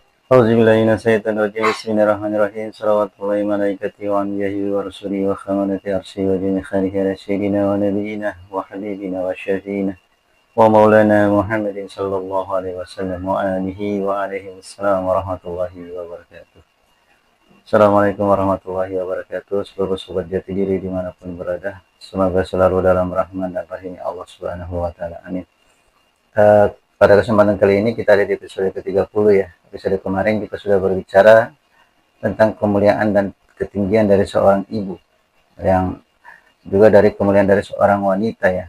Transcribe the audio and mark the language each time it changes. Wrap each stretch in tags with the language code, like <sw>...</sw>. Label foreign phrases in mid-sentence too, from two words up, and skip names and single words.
<ar>أعوذ بالله من الشيطان الرجيم. بسم الله الرحمن الرحيم. صلوات الله وملائكته وأنبيائه ورسله وحملة عرشه وجميع خلقه على سيدنا ونبينا وحبيبنا وشفيعنا ومولانا محمد صلى الله عليه وسلم وعلى آله وعليه السلام ورحمة الله وبركاته. السلام عليكم ورحمة الله وبركاته.</ar> <id>Seluruh sobat jati diri dimanapun berada, semoga selalu dalam rahman dan rahimnya Allah</id> <ar>سبحانه وتعالى.</ar> <id>Amin. Pada kesempatan kali ini kita ada di episode ke-30 ya. Episode kemarin kita sudah berbicara tentang kemuliaan dan ketinggian dari seorang ibu, yang juga dari kemuliaan dari seorang wanita ya.</id>